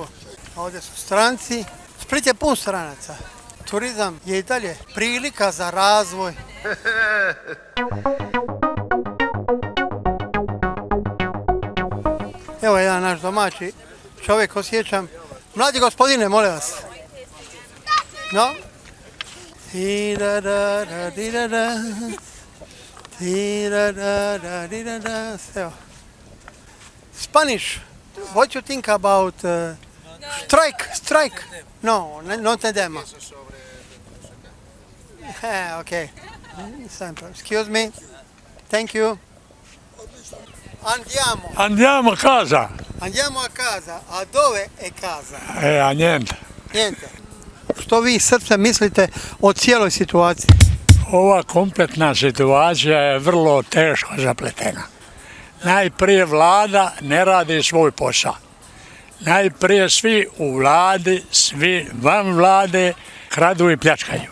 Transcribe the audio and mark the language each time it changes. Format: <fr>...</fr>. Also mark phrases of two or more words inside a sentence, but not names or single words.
<hr>Ovdje su stranci. Split je pun stranaca. Turizam je i dalje prilika za razvoj. Evo jedan naš domaći čovjek, osjećam. Mladi gospodine, molim vas.</hr> <en>No? Spanish. What you think about strike? No, not them. Okay. Excuse me. Thank you.</en> <it>Andiamo a casa. Andiamo a casa. A dove è casa? A niente. Niente.</it> <hr>Što vi srce mislite o cijeloj situaciji? Ova kompletna situacija je vrlo teško zapletena. Najprije vlada ne radi svoj posao. Najprije svi u vladi, svi van vlade kradu i pljačkaju.</hr>